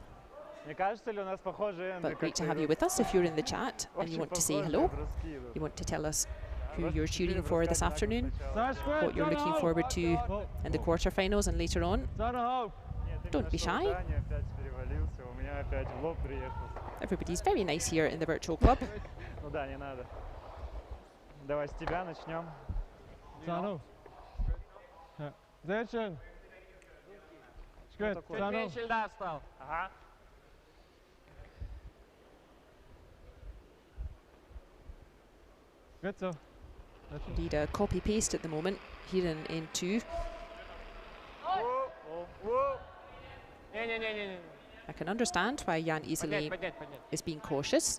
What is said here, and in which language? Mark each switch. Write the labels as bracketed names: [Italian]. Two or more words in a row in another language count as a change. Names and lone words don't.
[English] But great to have you with us. If you're in the chat and you want to say hello, you want to tell us who you're cheering for this afternoon, what you're looking forward to in the quarterfinals and later on, don't be shy. Everybody's very nice here in the virtual club. [Russian] Давай с тебя начнем. Сану. [German] Sehr schön. [English] Good. Сану. [Russian] Ага. [English] Good so. Indeed, a copy paste at the moment here in end 2. I can understand why Jan Iseli is being cautious.